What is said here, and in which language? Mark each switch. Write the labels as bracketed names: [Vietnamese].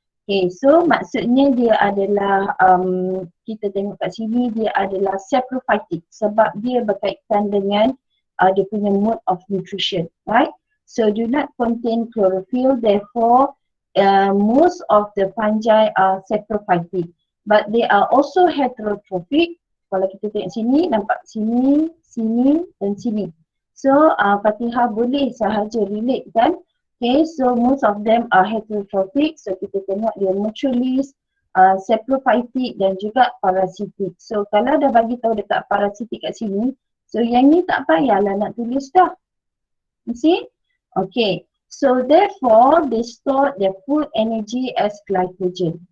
[Malay] Okay, so maksudnya dia adalah kita tengok kat sini dia adalah saprophytic sebab dia berkaitan dengan dia punya [English] mode of nutrition, right? So do not contain chlorophyll, therefore most of the fungi are saprophytic, but they are also heterotrophic. [Malay] Kalau kita tengok sini, nampak sini, sini dan sini. So Fatihah boleh sahaja relate kan. [English] Okay, so most of them are heterotrophic. [Malay] So kita tengok dia mutualist, saprophytic dan juga parasitic. So kalau dah bagi tahu dekat parasitic kat sini, so yang ni tak payahlah nak tulis dah. [English] You see? [Malay] Okay. [English] So therefore they store their food energy as glycogen.